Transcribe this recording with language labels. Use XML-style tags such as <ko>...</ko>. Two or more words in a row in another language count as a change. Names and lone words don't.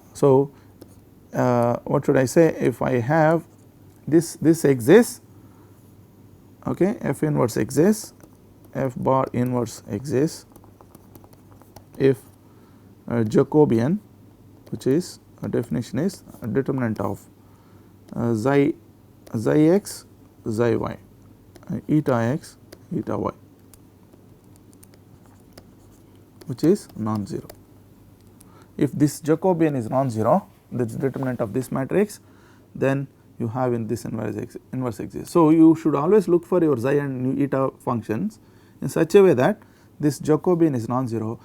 <en>So, what should I say, if I have this exists, okay, f inverse exists, f bar inverse exists if Jacobian, which is a definition is a determinant of xi x xi y eta x eta y, which is non-zero. If this Jacobian is non-zero, that is determinant of this matrix, then you have in this inverse exists. So, you should always look for your xi and eta functions in such a way that this Jacobian is non-zero.</en>